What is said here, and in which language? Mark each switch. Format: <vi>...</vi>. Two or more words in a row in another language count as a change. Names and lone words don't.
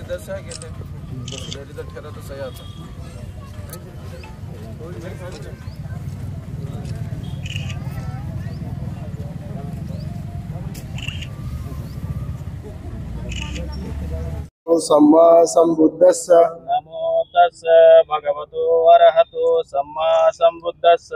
<hi>अच्छा है कहते हैं रिजल्ट ठहरा तो सही आता।</hi> <pi>सम्मा संबुद्धस्स नमो तस्स भगवतो अरहतो सम्मा संबुद्धस्स</pi>